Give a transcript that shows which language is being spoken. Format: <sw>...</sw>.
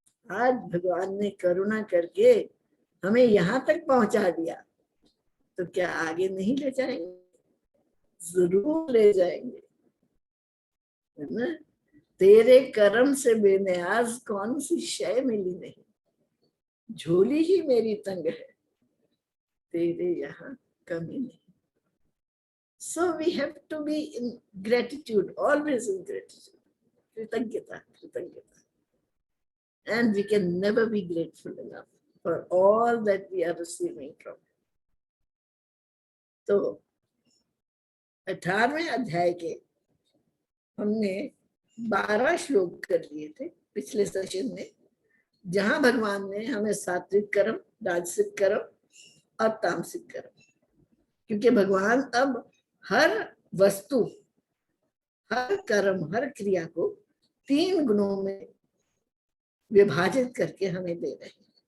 <hi>आज भगवान ने करुणा करके हमें यहां तक पहुंचा दिया, तो क्या आगे नहीं ले जाएंगे? जरूर ले जाएंगे, है ना? तेरे कर्म से बेनियाज कौन सी शय मिली नहीं, झोली ही मेरी तंग है, तेरे यहाँ कमी नहीं.</hi> <en>So we have to be in gratitude, always in gratitude. Kritagnata, Kritagnata. And we can never be grateful enough for all that we are receiving from.</en> <hi>तो 18वें अध्याय के हमने 12 श्लोक कर लिए थे पिछले सेशन में, जहां भगवान ने हमें सात्विक कर्म, राजसिक कर्म और तामसिक कर्म, क्योंकि भगवान अब हर वस्तु, हर कर्म, हर क्रिया को 3 गुणों में विभाजित करके हमें दे रहे हैं.</hi>